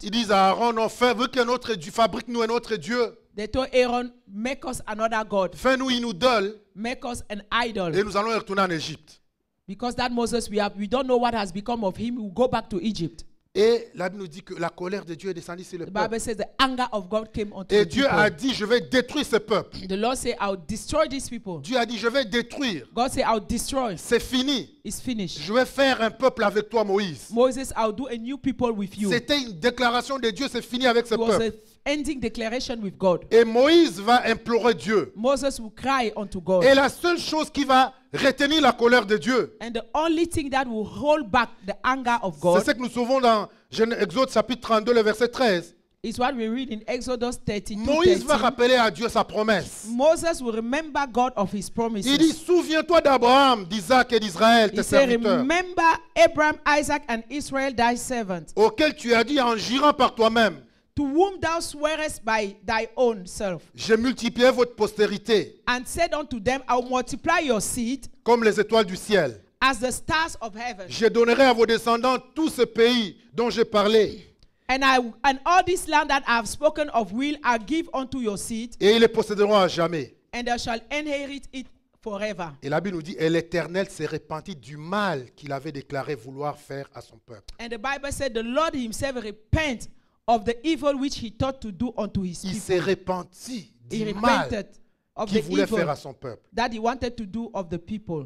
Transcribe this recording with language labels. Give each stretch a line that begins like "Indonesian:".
French: Ils disent à Aaron, non, vu que notre Dieu, fabrique-nous un autre Dieu.
English: They told Aaron, make us another God.
French: Fais-nous une idole
English: Make us an idol.
French: et nous allons retourner en Égypte.
English: Because that Moses we don't know what has become of him. We'll go back to Egypt.
French: Et la Bible nous dit que la colère de Dieu est descendue sur le
English: The
French: peuple.
English: Bible says the anger of God came onto
French: Et
English: the
French: Dieu
English: people.
French: a dit, je vais détruire ce peuple.
English: The Lord said, I'll destroy these people.
French: Dieu a dit, je vais détruire.
English: God said, I'll destroy.
French: C'est fini.
English: It's finished.
French: Je vais faire un peuple avec toi, Moïse.
English: Moses, I'll do a new people with you.
French: C'était une déclaration de Dieu, c'est fini avec ce
English: It was
French: peuple.
English: a ending declaration with God.
French: Et Moïse va implorer Dieu.
English: Moses will cry unto God.
French: Et la seule chose qui va retenir la colère de Dieu,
English: And the only thing that will hold back the anger of
French: c'est
English: God
French: ce que nous trouvons dans Exode chapitre 32, le verset 13.
English: is what we read in Exodus 32.
French: Moïse va
English: 13.
French: rappeler à Dieu sa promesse.
English: Moses will remember God of his promises.
French: Il dit, souviens-toi d'Abraham, d'Isaac et d'Israël,
English: He
French: tes
English: said,
French: serviteurs,
English: remember Abraham, Isaac, and Israel, thy servants,
French: auxquels tu as dit en jurant par toi-même,
English: to whom thou swearest by thy own self,
French: j'ai multiplié votre postérité
English: and said unto them, I will multiply your seed
French: comme les étoiles du ciel.
English: as the stars of heaven.
French: Je donnerai à vos descendants tout ce pays dont j'ai parlé,
English: And all this land that I have spoken of will I give unto your seed,
French: et ils les posséderont à jamais.
English: and they shall inherit it forever.
French: Et la Bible nous dit, et l'Éternel s'est repenti du mal qu'il avait déclaré vouloir faire à son peuple.
English: And the Bible said, the Lord himself repent of the evil which he thought to do unto his
French: Il
English: people.
French: s'est repenti
English: He
French: du mal
English: repented of
French: qu'il
English: the
French: voulait faire
English: evil
French: à son peuple.
English: that he wanted to do of the people.